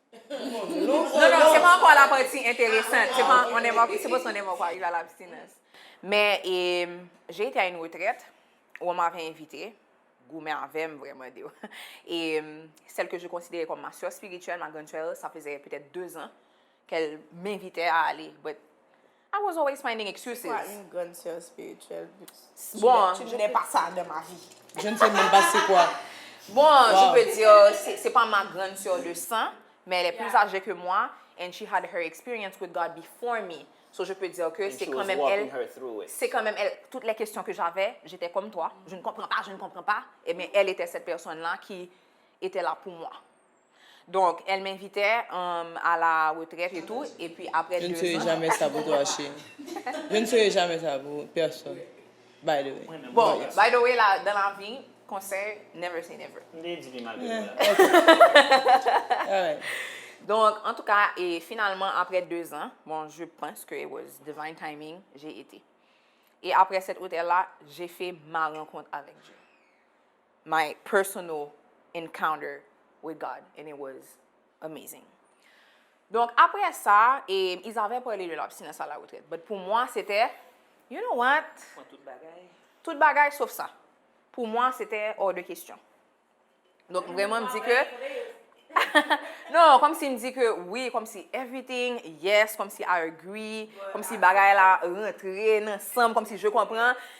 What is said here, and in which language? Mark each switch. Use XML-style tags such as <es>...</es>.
<fr>Non, c'est pas encore la partie intéressante. C'est parce qu'on est encore arrivé à l'abstinence. Mais j'ai été à une retraite où on m'avait invitée. Gourmet avait vraiment dit. Et celle que je considérais comme ma soeur spirituelle, ma grande soeur, ça faisait peut-être 2 ans qu'elle m'invitait à aller.</fr> <en>But I was always finding excuses.</en> <fr>Quoi, une grande sœur spirituelle? Bon, Tu n'es pas ça de ma vie. Je ne sais même pas c'est quoi. Bon, je peux dire, c'est pas ma grande sœur de sang, mais elle est plus âgée que moi,</fr> <en>and she had her experience with God before me.</en> <fr>So je peux dire que c'est quand même elle. C'est quand même elle. Toutes les questions que j'avais, j'étais comme toi. Je ne comprends pas. Et bien, elle était cette personne-là qui était là pour moi. Donc, elle m'invitait à la retraite et tout. Et puis après 2 ans... Je ne serai jamais ça pour toi, chérie. Je ne serai jamais ça pour personne.</fr> <en>By the way.</en> <fr>Bon, by the way, là, dans la vie, conseil,</fr> <en>never say never. Alright.</en> <fr>Donc, en tout cas, et finalement, après 2 ans, bon, je pense que</fr> <en>it was divine timing,</en> <fr>j'ai été. Et après cet hôtel-là, j'ai fait ma rencontre avec Dieu.</fr> <en>My personal encounter with God, and it was amazing.</en> <fr>Donc, après ça, et ils avaient parlé de l'abstinence à la retraite. Mais pour moi, c'était,</fr> <en>you know what?</en> <fr>Toute bagaille sauf ça. Pour moi, c'était hors de question. Donc, vraiment, me dit que... non, comme s'il me dit que oui, comme si</fr> <en>everything, yes,</en> <fr>comme si</fr> <en>I agree,</en> <fr>comme si bagaille là rentrer ensemble, comme si je comprends.</fr>